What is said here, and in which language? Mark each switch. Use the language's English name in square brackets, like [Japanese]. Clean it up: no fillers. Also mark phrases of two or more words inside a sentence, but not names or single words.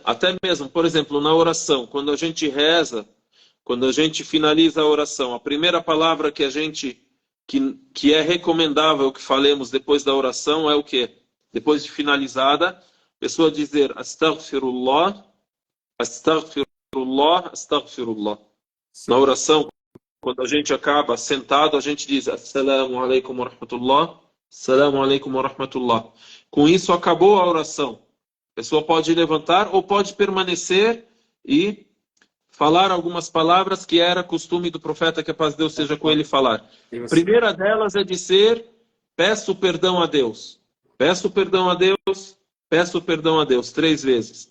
[Portuguese] Até mesmo, por exemplo, na oração, quando a gente reza, quando a gente finaliza a oração, a primeira palavra que é recomendável que falemos depois da oração é o quê? Depois de finalizada, a pessoa dizer [Arabic] أستغفر الله، أستغفر الله، أستغفر الله. [Portuguese] Na oração, quando a gente acaba sentado, a gente diz [Arabic] السلام عليكم ورحمة الله, السلام عليكم ورحمة الله. [Portuguese] Com isso, acabou a oração. A pessoa pode levantar ou pode permanecer e falar algumas palavras que era costume do profeta, que a paz de Deus seja com ele, falar. A primeira delas é dizer, peço perdão a Deus. Peço perdão a Deus, peço perdão a Deus, 3 vezes.